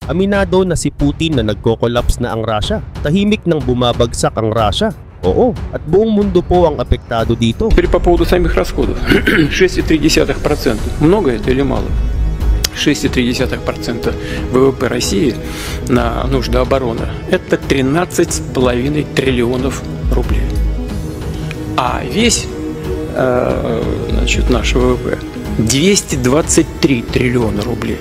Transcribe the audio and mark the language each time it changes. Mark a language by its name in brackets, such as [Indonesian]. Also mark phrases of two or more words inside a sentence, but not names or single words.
[Filipino] Aminado na si Putin na nagko-collapse na ang Russia. Tahimik nang bumabagsak ang Russia. Oo, at buong mundo po ang apektado dito. [Russian] Теперь по поводу самих расходов. 6,3%. Много это или мало? 6,3% ВВП России на нужды обороны – это 13,5 триллионов рублей. А весь наш ВВП 223 триллиона рублей.